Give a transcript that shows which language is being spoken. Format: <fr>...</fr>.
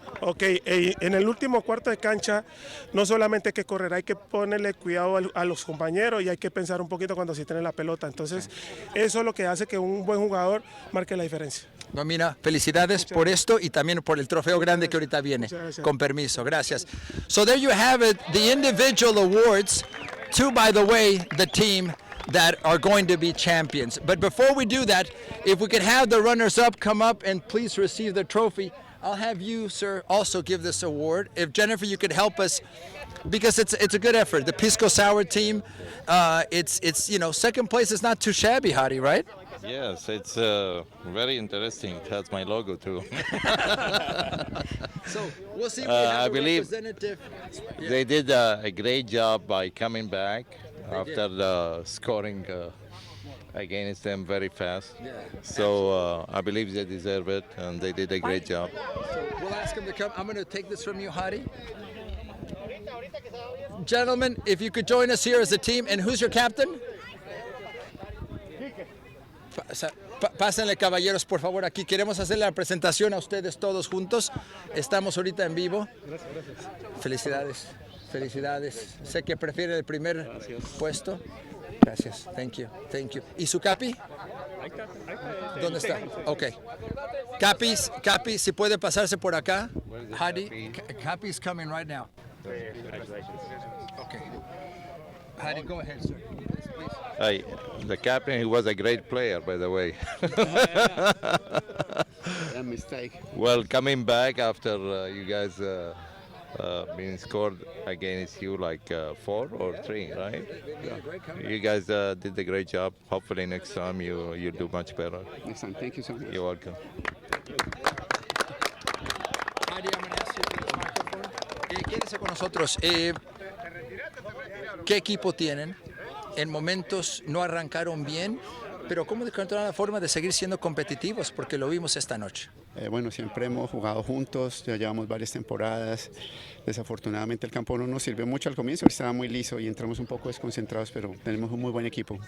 <es>Ok, en el último cuarto de cancha no solamente hay que correr, hay que ponerle cuidado a los compañeros y hay que pensar un poquito cuando se tiene la pelota. Entonces, eso es lo que hace que un buen jugador marque la diferencia. No, mira, felicidades por esto y también por el trofeo grande que ahorita viene. Con permiso, gracias.</es> <en>So there you have it, the individual awards to, by the way, the team that are going to be champions. But before we do that, if we could have the runners-up come up and please receive the trophy, I'll have you, sir, also give this award. If Jennifer, you could help us, because it's a good effort. The Pisco Sour team, it's you know, second place is not too shabby, Hadi, right? Yes, it's very interesting. It has my logo too. So we'll see if we have I a believe representative. Yeah. they did a great job by coming back after the scoring against them very fast. Yeah. So I believe they deserve it, and they did a great job. So we'll ask him to come. I'm going to take this from you, Hadi. Gentlemen, if you could join us here as a team. And who's your captain?</en> <es>Pásenle, caballeros, por favor, aquí. Queremos hacer la presentación a ustedes todos juntos. Estamos ahorita en vivo. Felicidades, felicidades. Sé que prefiere el primer puesto. Gracias,</es> <en>thank you.</en> <es>¿Y su capi? ¿Dónde está? Ok. Capi, si puede pasarse por acá.</es> <en>Hadi, Capi's coming right now. Okay. Hadi, go ahead, sir. Hey, the captain, he was a great player, by the way. A mistake. Well, coming back after you guys being scored against you like 4 or 3, right? You guys did a great job. Hopefully next time you do much better. Next time. Thank you so much. You're welcome. Hadi, I'm going to ask you to the microphone.</en> <es>Quédese con nosotros. ¿Qué equipo tienen? En momentos no arrancaron bien, pero ¿cómo encontrar la forma de seguir siendo competitivos? Porque lo vimos esta noche. Bueno, siempre hemos jugado juntos, ya llevamos varias temporadas. Desafortunadamente el campo no nos sirvió mucho al comienzo, estaba muy liso y entramos un poco desconcentrados, pero tenemos un muy buen equipo.</es>